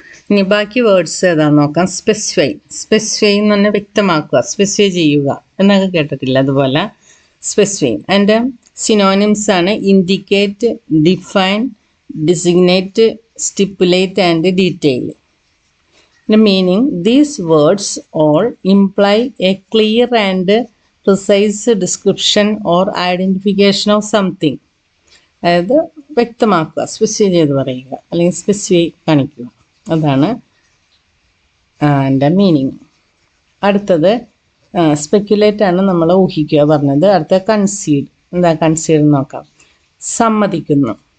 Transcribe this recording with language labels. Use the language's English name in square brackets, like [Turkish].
[Malayalam] ഇനി ബാക്കി വേർഡ്സ് ഏതാണെന്ന് നോക്കാം. സ്പെസിഫൈ. സ്പെസിഫൈ എന്ന് പറഞ്ഞാൽ വ്യക്തമാക്കുക, സ്പെസിഫൈ ചെയ്യുക എന്നൊക്കെ കേട്ടിട്ടില്ല, അതുപോലെ സ്പെസിഫൈ. അതിൻ്റെ സിനോണിംസ് ആണ് indicate, define, ഡിസിഗ്നേറ്റ്, stipulate and detail. [English] The meaning, these words all imply a clear and precise description or identification of something. [Malayalam] അതായത് വ്യക്തമാക്കുക, സ്പെസിഫൈ ചെയ്ത് പറയുക അല്ലെങ്കിൽ സ്പെസിഫൈ കാണിക്കുക, അതാണ് എൻ്റെ മീനിങ്. അടുത്തത് സ്പെക്കുലേറ്റ് ആണ്, നമ്മൾ ഊഹിക്കുക പറഞ്ഞത്. അടുത്ത കൺസീഡ്. എന്താ കൺസീഡ് നോക്കാം. സമ്മതിക്കുന്നു.